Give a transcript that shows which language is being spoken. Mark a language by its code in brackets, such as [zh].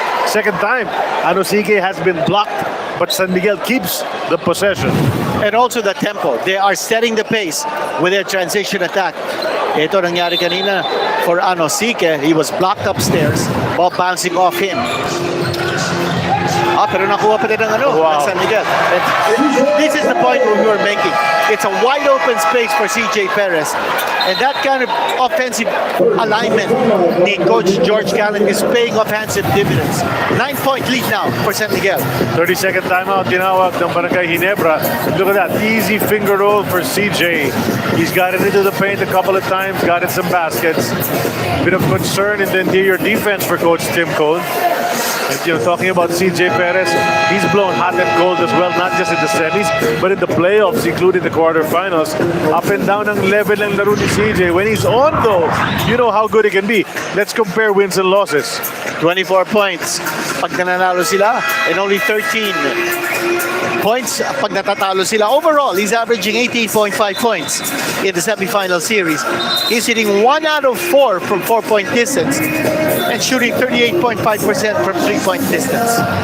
[en] Second time, Anosike has been blocked, but San Miguel keeps the possession. and also the tempo. They are setting the pace with their transition attack. [tl] Ito nangyari kanina [en] for Anosike. He was blocked upstairs, ball bouncing off him. [tl] Pero nakuha pa rin ng ng San Miguel. [en] And this is the point we were making. It's a wide open space for CJ Perez. And that kind of offensive alignment ni Coach George Gallen is paying off handsome dividends. 9-point lead now for San Miguel. 30-second timeout [tl] tinawag ng Barangay Ginebra. [en] Look at that, easy finger roll for CJ. He's got it into the paint a couple of times, got in some baskets. Bit of concern in the interior defense for Coach Tim Cone. And talking about CJ Perez, he's blown hot and cold as well, not just in the semis, but in the playoffs, including the quarterfinals. Up and down [tl] ang level ng laro ni CJ. [en] When he's on though, you know how good he can be. Let's compare wins and losses. 24 points [tl] pag nananalo sila, [en] and only 13 points [tl] pag natatalo sila. [en] Overall, he's averaging 18.5 points in the semifinal series. He's hitting 1 out of 4 from 4-point distance and shooting 38.5% from 3-point distance.